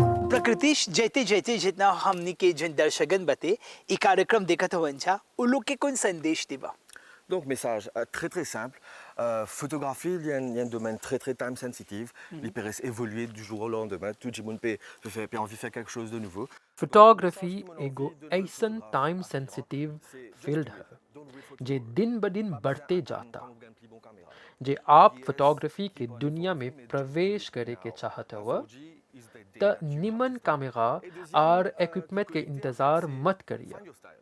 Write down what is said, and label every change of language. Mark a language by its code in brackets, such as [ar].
[bho] प्रकृतिश जैते जैते जितना हमनी के जन दर्शकन बते ई कार्यक्रम देखत होवन छा उ लोग के कौन संदेश देबा? [fr] Donc, message très très simple. Photographie, il y a un domaine très très [en] time sensitive. [fr] Il peut évoluer du jour au lendemain. Tout le monde peut envie de faire quelque chose de nouveau. [bho] Photography एगो ऐसन time sensitive field है जे दिन ब दिन बढ़ते जाता। जे आप फोटोग्राफी के दुनिया में प्रवेश करे के चाहत हो त निमन कैमरा और इक्विपमेंट के इंतजार मत करिए।